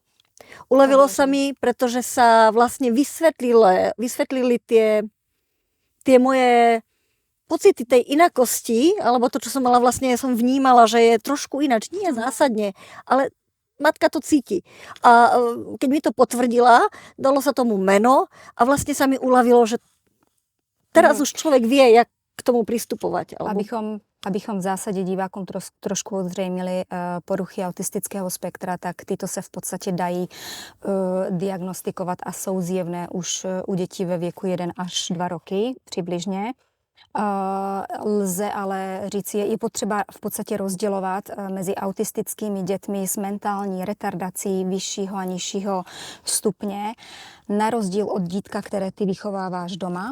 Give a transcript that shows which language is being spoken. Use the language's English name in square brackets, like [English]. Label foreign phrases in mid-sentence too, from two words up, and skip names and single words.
[Slovak] Uľavilo sa mi, pretože sa vlastne vysvetlili tie moje pocity tej inakosti, alebo to, čo som mala vlastne, som vnímala, že je trošku ináč, nie zásadne, ale matka to cíti. A keď mi to potvrdila, dalo sa tomu meno a vlastne sa mi uľavilo, že teraz už človek vie, jak k tomu pristupovať. Alebo... [Czech] Abychom v zásadě divákům trošku odzřejmili poruchy autistického spektra, tak tyto se v podstatě dají diagnostikovat a jsou zjevné už u dětí ve věku 1 až 2 roky přibližně. Lze ale říct, je potřeba v podstatě rozdělovat mezi autistickými dětmi s mentální retardací vyššího a nižšího stupně, na rozdíl od dítka, které ty vychováváš doma.